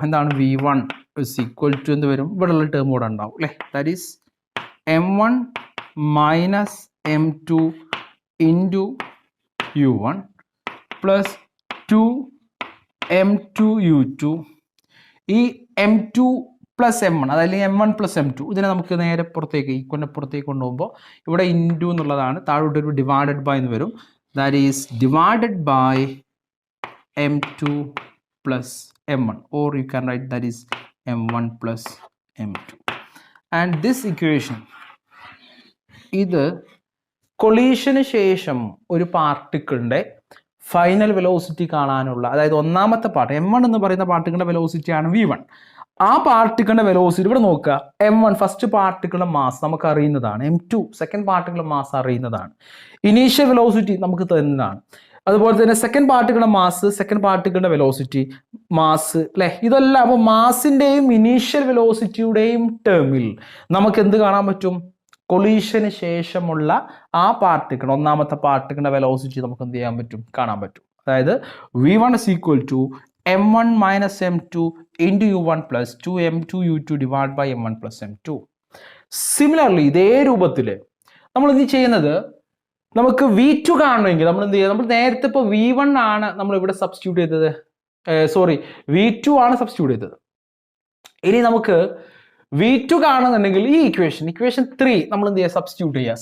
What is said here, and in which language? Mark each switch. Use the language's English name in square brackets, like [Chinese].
[Malayalam] എന്താണ് V1 = എന്ത് വരും, ഇവിടെയുള്ള ടേം കൂടെ ഉണ്ടാവും അല്ലേ, that is M1 - M2 × U1 +2M2 U2. ഈ M2 + M1 അതല്ലെങ്കിൽ M1 + M2 ഇതിനെ നമുക്ക് നേരെ പുറത്തേക്ക് പുറത്തേക്ക് കൊണ്ടുപോകുമ്പോൾ ഇവിടെ ഇൻറ്റു എന്നുള്ളതാണ്, താഴോട്ടൊരു ഡിവൈഡഡ് ബൈ എന്ന് വരും. [English] That is divided by M2 + M1, or you can write that is M1 + M2. And this equation, [Malayalam] ഇത് കൊളീഷന് ശേഷം ഒരു പാർട്ടിക്കിളിൻ്റെ ഫൈനൽ വെലോസിറ്റി കാണാനുള്ള, അതായത് ഒന്നാമത്തെ പാർട്ട് M1 എന്ന് പറയുന്ന പാർട്ടിക്കിളിൻ്റെ വെലോസിറ്റിയാണ് V1. ആ പാർട്ടിക്കിളിൻ്റെ വെലോസിറ്റി ഇവിടെ നോക്കുക. M1 ഫസ്റ്റ് പാർട്ടിക്കിളിൻ്റെ മാസ് നമുക്ക് അറിയുന്നതാണ്, M2 സെക്കൻഡ് പാർട്ടിക്കിളിൻ്റെ മാസ് അറിയുന്നതാണ്, ഇനീഷ്യൽ വെലോസിറ്റി നമുക്ക് തരുന്നതാണ്. അതുപോലെ തന്നെ second പാർട്ടിക്കിളിൻ്റെ mass, second പാർട്ടിക്കിളിൻ്റെ velocity, mass അല്ലേ, ഇതെല്ലാം. അപ്പോൾ മാസിൻ്റെയും ഇനീഷ്യൽ വെലോസിറ്റിയുടെയും ടേമിൽ നമുക്ക് എന്ത് കാണാൻ പറ്റും, കൊളീഷന് ശേഷമുള്ള ആ പാർട്ടിക്കിൾ, ഒന്നാമത്തെ പാർട്ടിക്കിളിൻ്റെ വെലോസിറ്റി നമുക്ക് എന്ത് ചെയ്യാൻ പറ്റും, കാണാൻ പറ്റും. അതായത് V1 = M1 - M2 × U1 + 2M2 U2 / M1 + M2. Similarly ഇതേ രൂപത്തിൽ നമ്മൾ എന്ത് ചെയ്യുന്നത്, നമുക്ക് V2 കാണണമെങ്കിൽ നമ്മൾ എന്ത് ചെയ്യുക, നമ്മൾ നേരത്തെ ഇപ്പോൾ V1 ആണ് നമ്മൾ ഇവിടെ സബ്സ്റ്റിറ്റ്യൂട്ട് ചെയ്തത്, V2 ആണ് സബ്സ്റ്റിറ്റ്യൂട്ട് ചെയ്തത്. ഇനി നമുക്ക് V2 കാണുന്നുണ്ടെങ്കിൽ ഈ ഇക്വേഷൻ 3 നമ്മൾ എന്ത് ചെയ്യുക, സബ്സ്റ്റിറ്റ്യൂട്ട് ചെയ്യുക.